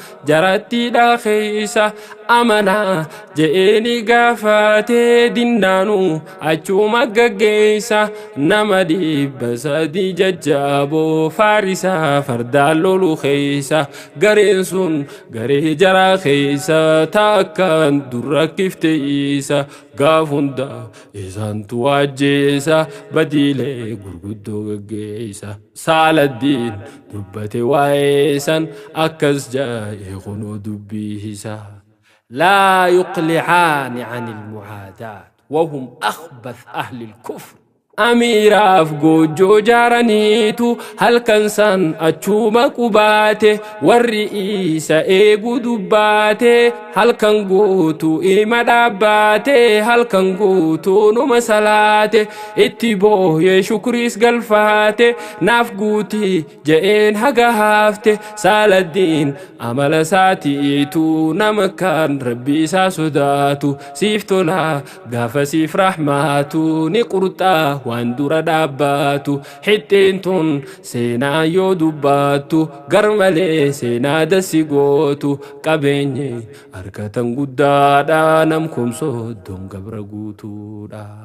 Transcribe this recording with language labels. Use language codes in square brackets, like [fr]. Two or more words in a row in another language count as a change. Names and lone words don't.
[om] jaratti dhakeeysa amanaa je'eeni gaafatee dinnaanu achuma gaggeeysa nama dhibba sadii jajjaaboo faarisaa fardaan lolu keeysa gareen sun garee jaraa keeysa taakkaan durra kifte isa gaaf hunda isaantu waajjeesa badiilee gurguddoo gaggeeysa. Saaladdiin dubbate waa'ee san akkas jaa'ee kunoo dubbii isaa. [ar] لا يقلعان عن المعاداة وهم أخبث أهل الكفر. [om] Amiiraaf goojjoo jaaraniitu halkan san achuma qubaate, warri isa eegu dubbaate, halkan guutu ima dhaabbaate, halkan guutu numa salaate, itti booyee shukriis galfaate, naaf guuti je'een haga haafte, Saaladdiin amala saatiitu nama kan Rabbi isaa sodaatu, siif tola gaafa siif rahmaatu, ni qurxaa waan dura dhaabbaatu, hixxeen tun seenaa yoo dubbaattu, gar malee seenaa dassi gootu, qabeenyi harkatan guddaadha, nam kumsooddoon gabra guutuudha.